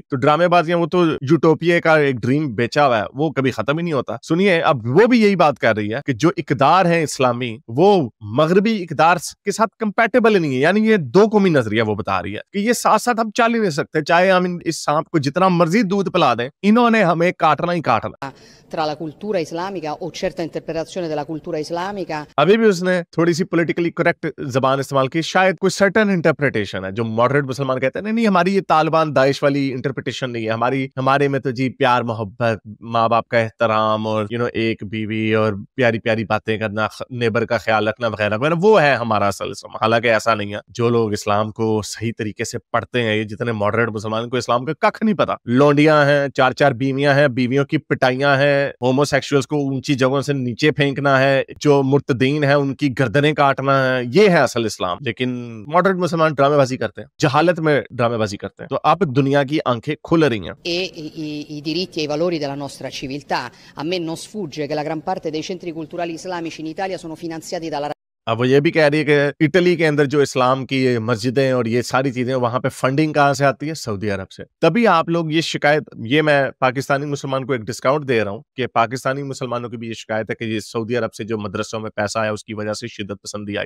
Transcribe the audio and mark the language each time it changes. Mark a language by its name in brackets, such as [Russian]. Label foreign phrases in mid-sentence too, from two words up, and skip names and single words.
[Hindi] तो ड्रामेबाजियां, वो तो यूटोपिया का एक ड्रीम बेचा हुआ है, वो कभी खत्म ही नहीं होता। सुनिए, अब वो भी यही बात कर रही है कि जो इकदार है इस्लामी, वो मगरबी इकदार के साथ कंपेटेबल नहीं है। यानी ये दो कौमी नजरिया वो बता रही है कि ये साथ साथ हम चल ही नहीं सकते। चाहे हम इस सांप को जितना मर्जी दूध पिला दें, इन्होंने हमें काट काटना ही काटना। [Italian] tra la cultura islamica o certa interpretazione della cultura islamica। [Hindi] अभी भी उसने थोड़ी सी [English] politically correct [Hindi] जबान इस्तेमाल की, शायद कोई सर्टेन इंटरप्रिटेशन है जो मॉडरेट मुसलमान कहते हैं नहीं नहीं हमारी ये तालिबान दाइश वाली इंटरप्रिटेशन नहीं है, हमारे में तो जी प्यार मोहब्बत, माँ बाप का एहतराम और एक बीवी और प्यारी प्यारी बातें करना, नेबर का ख्याल रखना वगैरह वगैरह, वो है हमारा असल इस्लाम। हालांकि ऐसा नहीं है। जो लोग इस्लाम को सही तरीके से पढ़ते हैं, ये जितने मॉडरेट मुसलमान को इस्लाम का कख नहीं पता। लौंडियां हैं, 4-4 बीवियां हैं, बीवियों की पिटाइयां हैं, होमोसेक्सुअल्स को ऊंची जगहों से नीचे फेंकना है, जो मुर्तदीन है उनकी गर्दनें काटना है, ये है असल इस्लाम। लेकिन मॉडरेट मुसलमान ड्रामेबाजी करते हैं, जहालत में ड्रामेबाजी करते हैं। तो अब दुनिया की आंखें खुल रही हैं। [Italian] I diritti e i valori della nostra civiltà. A me non sfugge che la gran parte dei centri culturali islamici in Italia sono finanziati dalla [Hindi] अब वो ये भी कह रही है कि इटली के अंदर जो इस्लाम की मस्जिदें और ये सारी चीजें, वहां पे फंडिंग कहाँ से आती है? सऊदी अरब से। तभी आप लोग ये शिकायत, ये मैं पाकिस्तानी मुसलमान को एक डिस्काउंट दे रहा हूँ कि पाकिस्तानी मुसलमानों की भी ये शिकायत है कि ये सऊदी अरब से जो मदरसों में पैसा आया उसकी वजह से शिद्दत पसंदी आई।